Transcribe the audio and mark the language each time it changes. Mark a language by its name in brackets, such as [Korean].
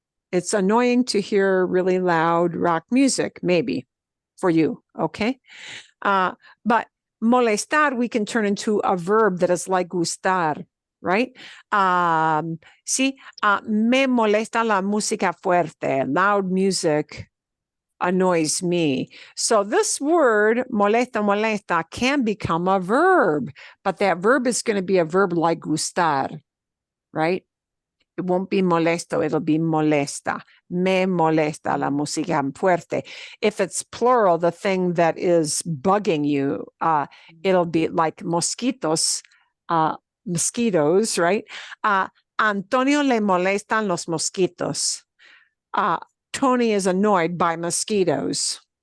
[English] It's annoying to hear really loud rock music, maybe, for you, okay? But molestar, we can turn into a verb that is like gustar, right? [Spanish] Sí, me molesta la música fuerte. [English] Loud music annoys me. So this word, molesta, can become a verb, but that verb is going to be a verb like gustar, right? It won't be molesto, it'll be molesta. [Spanish] Me molesta la música fuerte. [English] If it's plural, the thing that is bugging you, it'll be like mosquitos, mosquitoes, right? [Spanish] Antonio le molestan los mosquitos. [English] Tony is annoyed by mosquitoes.